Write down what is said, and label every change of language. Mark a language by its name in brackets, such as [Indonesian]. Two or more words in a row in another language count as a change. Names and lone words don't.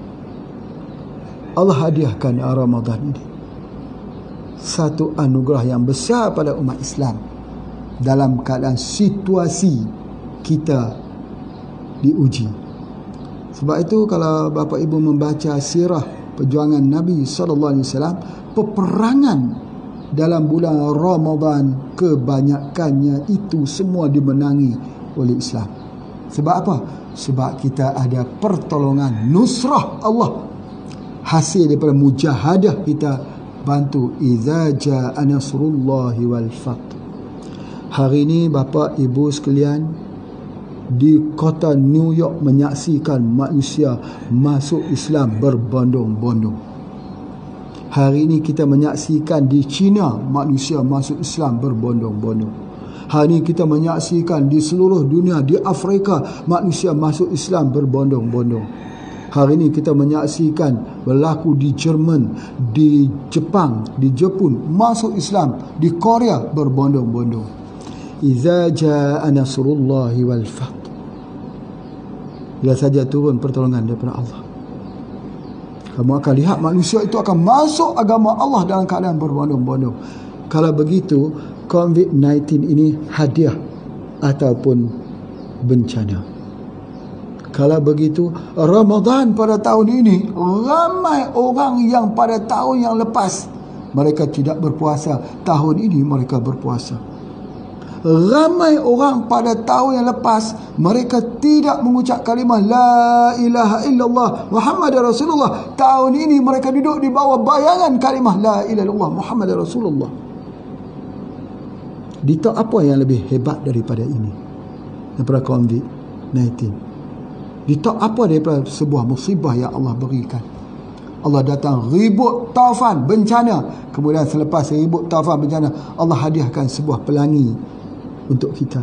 [Malay] Allah hadiahkan Ramadan ini satu anugerah yang besar pada umat Islam dalam keadaan situasi kita diuji. Sebab itu kalau Bapak Ibu membaca sirah perjuangan Nabi SAW, peperangan dalam bulan Ramadan kebanyakannya itu semua dimenangi oleh Islam. Sebab apa? Sebab kita ada pertolongan, nusrah Allah, hasil daripada mujahadah kita bantu. [Arabic] إذا جاء نصر الله والفتح. [Malay] Hari ini Bapa Ibu sekalian, di kota New York menyaksikan manusia masuk Islam berbondong-bondong. Hari ini kita menyaksikan di China manusia masuk Islam berbondong-bondong. Hari ini kita menyaksikan di seluruh dunia, di Afrika manusia masuk Islam berbondong-bondong. Hari ini kita menyaksikan berlaku di Jerman, di Jepang, di Jepun masuk Islam, di Korea berbondong-bondong. [Arabic] إذا جاء نصر الله والفتح. [Malay] Bila saja turun pertolongan daripada Allah, kamu akan lihat manusia itu akan masuk agama Allah dalam keadaan berbondong-bondong. Kalau begitu, COVID-19 ini hadiah ataupun bencana. Kalau begitu, Ramadan pada tahun ini, ramai orang yang pada tahun yang lepas mereka tidak berpuasa, tahun ini mereka berpuasa. Ramai orang pada tahun yang lepas mereka tidak mengucap kalimah [Arabic] لا إله إلا الله محمد رسول الله, [Malay] tahun ini mereka duduk di bawah bayangan kalimah [Arabic] لا إله إلا الله محمد رسول الله. [Malay] Ditahu apa yang lebih hebat daripada ini, daripada COVID-19? Ditahu apa daripada sebuah musibah yang Allah berikan? Allah datang ribut taufan, bencana. Kemudian selepas ribut taufan, bencana, Allah hadiahkan sebuah pelangi untuk kita.